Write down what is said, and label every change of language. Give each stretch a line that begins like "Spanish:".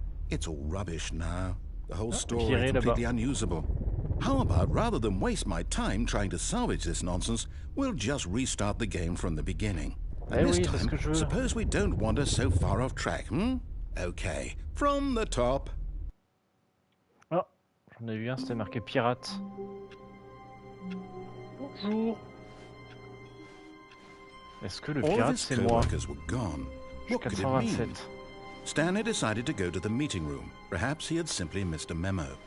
English: It's all rubbish now. The whole story is completely unusable. How about, rather than waste my time trying to salvage this nonsense, we'll just restart the game from the beginning. And this time, suppose we don't wander so far off track, Okay, from the top.
French: Ah, j'en ai vu un, c'était marqué pirate. Bonjour. Est-ce que le pirate c'est moi? Je suis 427.
English: Stanley decided to go to the meeting room. Perhaps he had simply missed a memo.